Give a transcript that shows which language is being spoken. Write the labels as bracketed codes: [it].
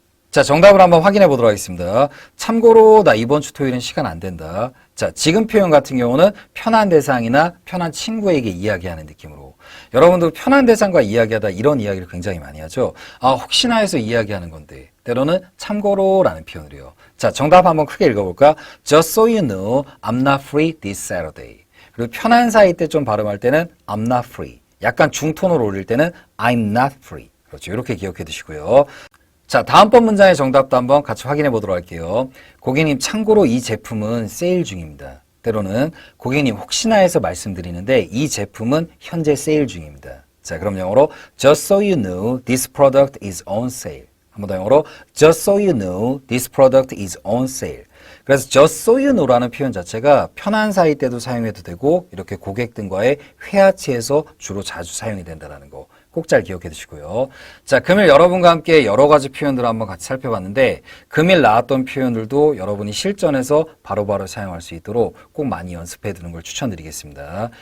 [ko] 자, 정답을 한번 확인해 보도록 하겠습니다. 참고로 나 이번 주 토요일은 시간 안 된다. 자, 지금 표현 같은 경우는 편한 대상이나 편한 친구에게 이야기하는 느낌으로. 여러분도 편한 대상과 이야기하다 이런 이야기를 굉장히 많이 하죠. 아, 혹시나 해서 이야기하는 건데. 때로는 참고로라는 표현으로요. 자, 정답 한번 크게 읽어볼까? [en] Just so you know, I'm not free this Saturday. [ko] 그리고 편한 사이 때 좀 발음할 때는 [en] I'm not free. [ko] 약간 중톤으로 올릴 때는 I'm not free. 그렇죠. 이렇게 기억해 두시고요. 자, 다음번 문장의 정답도 한번 같이 확인해 보도록 할게요. 고객님, 참고로 이 제품은 세일 중입니다. 때로는 고객님 혹시나 해서 말씀드리는데 이 제품은 현재 세일 중입니다. 자, 그럼 영어로 [en] Just so you know, this product is on sale. [ko] 한 번 더 영어로 [en] Just so you know, this product is on sale. [ko] 그래서 [en] just so you know [ko] 라는 표현 자체가 편한 사이 때도 사용해도 되고 이렇게 고객 등과의 회화치에서 주로 자주 사용이 된다는 거. 꼭 잘 기억해 두시고요. 자, 금일 여러분과 함께 여러 가지 표현들을 한번 같이 살펴봤는데 금일 나왔던 표현들도 여러분이 실전에서 바로바로 사용할 수 있도록 꼭 많이 연습해 두는 걸 추천드리겠습니다.